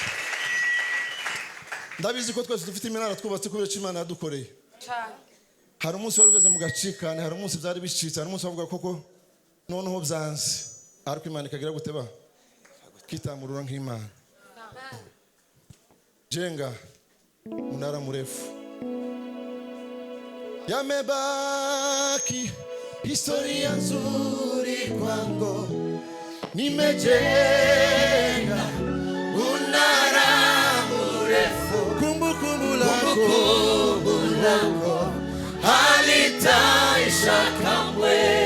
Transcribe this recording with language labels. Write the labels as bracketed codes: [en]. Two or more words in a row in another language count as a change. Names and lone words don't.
[rw] Ndabizi ko twese dufite iminara twubatse kubera Imana yadukoreye. Hari umunsi wari ugeze mu gacikane, hari umunsi byari bicitse, hari umunsi bavuga koko noneho byanze. Ariko Imana ikagira guteba kitamurura nk'Imana. [sw] Jenga munara mrefu. Yamebaki historia nzuri kwangu, nimejenga munara mrefu, kumbukumbu lako halitaisha kamwe.